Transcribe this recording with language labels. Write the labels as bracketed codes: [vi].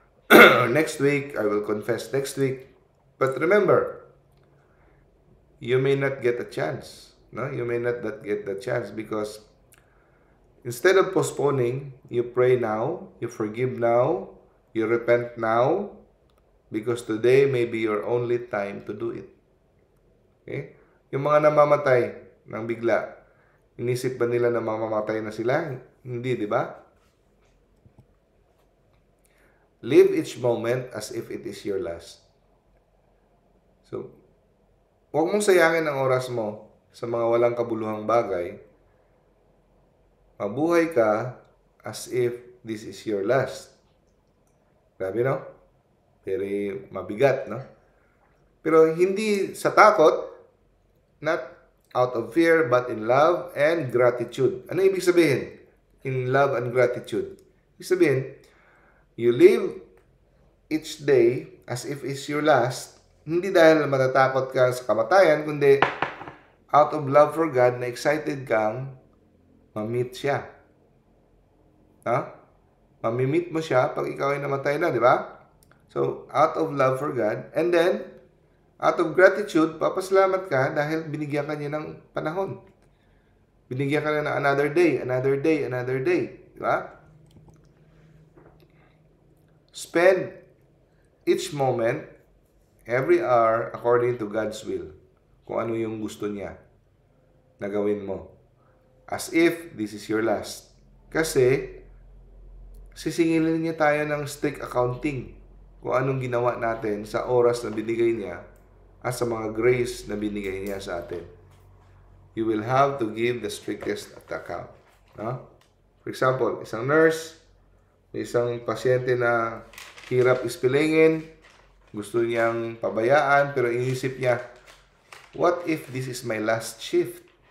[en] Or next week, I will confess next week. But remember, you may not get a chance. No? You may not get the chance because instead of postponing, you pray now, you forgive now, you repent now, because today may be your only time to do it. Okay? [tl] Yung mga namamatay ng bigla, inisip ba nila na mamamatay na sila? Hindi, di ba? [en] Live each moment as if it is your last. [tl] So, huwag mong sayangin ang oras mo sa mga walang kabuluhang bagay. Mabuhay ka [en] as if this is your last. [tl] Grabe, no? Very mabigat, no? Pero hindi sa takot, [en] not out of fear, but in love and gratitude. [tl] Ano ibig sabihin? [en] In love and gratitude. [tl] Ibig sabihin, [en] you live each day as if it's your last, [tl] hindi dahil matatakot ka sa kamatayan, kundi [en] out of love for God [tl] na excited kang ma-meet siya. Ha? Mamimit mo siya pag ikaw ay namatay na, di ba? [en] So, out of love for God. And then, out of gratitude, [tl] papasalamat ka dahil binigyan ka niya ng panahon. Binigyan ka na ng [en] another day, another day, another day. [tl] Di ba? [en] Spend each moment, every hour, according to God's will. [tl] Kung ano yung gusto niya na gawin mo. [en] As if this is your last. [tl] Kasi, sisingilin niya tayo ng strict accounting kung anong ginawa natin sa oras na binigay niya at sa mga grace na binigay niya sa atin. [en] You will have to give the strictest account. [tl] No? For example, isang nurse, isang pasyente na hirap ispilingin, gusto niyang pabayaan, pero inisip niya, [en] what if this is my last shift?